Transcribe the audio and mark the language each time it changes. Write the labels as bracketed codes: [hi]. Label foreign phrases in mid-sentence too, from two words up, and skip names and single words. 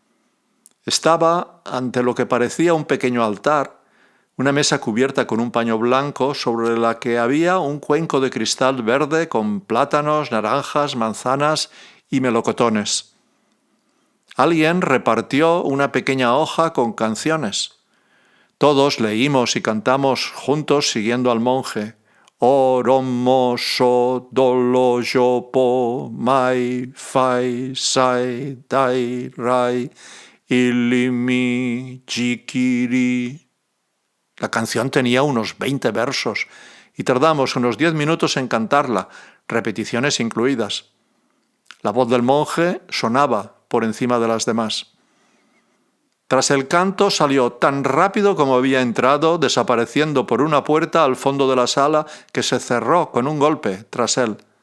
[es] Estaba ante lo que parecía un pequeño altar, una mesa cubierta con un paño blanco sobre la que había un cuenco de cristal verde con plátanos, naranjas, manzanas y melocotones. Alguien repartió una pequeña hoja con canciones. Todos leímos y cantamos juntos siguiendo al monje. Oromo so dolo yopo mai fai sai dai rai ilimi jikiri. La canción tenía unos 20 versos y tardamos unos 10 minutos en cantarla, repeticiones incluidas. La voz del monje sonaba por encima de las demás. Tras el canto salió tan rápido como había entrado, desapareciendo por una puerta al fondo de la sala que se cerró con un golpe tras él.